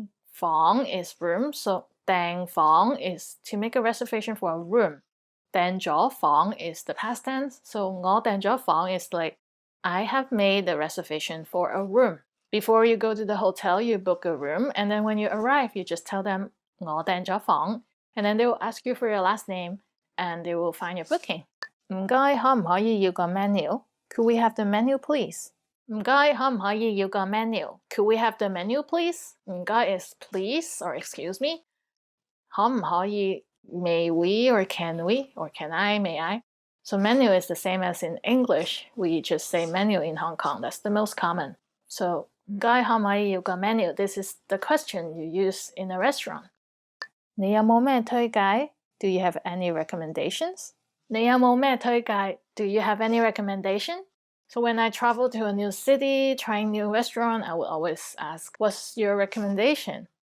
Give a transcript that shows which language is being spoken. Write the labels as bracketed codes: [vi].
[en] 房 is room so 訂房 is to make a reservation for a room 訂咗房 is the past tense so [yue] 我訂咗房 [en] is like I have made a reservation for a room. Before you go to the hotel, you book a room, and then when you arrive, you just tell them [yue] 我訂咗房 [en] and then they will ask you for your last name, and they will find your booking. [yue] 唔該，可唔可以要個 menu? [en] Could we have the menu, please? [yue] 唔該，可唔可以要個 menu? [en] Could we have the menu, please? 唔該 is please or excuse me. 可唔可以 may we or can we or can I, may I? So menu is the same as in English. We just say menu in Hong Kong. That's the most common. So [yue] 唔該可唔可以要個 menu? [en] This is the question you use in a restaurant. [yue] 你有冇咩推介? [en] Do you have any recommendations? [yue] 你有冇咩推介? [en] Do you have any recommendation? So when I travel to a new city, trying new restaurant, I will always ask, what's your recommendation?